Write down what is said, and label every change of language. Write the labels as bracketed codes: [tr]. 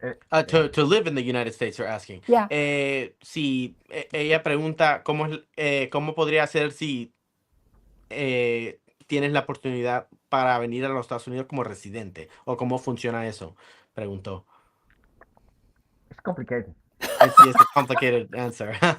[en] To live in the United States, you're asking. Yeah. [es] Si ella pregunta cómo podría ser si tienes la oportunidad para venir a los Estados Unidos como residente, o cómo funciona eso, preguntó. [en] It's complicated. It's a complicated answer.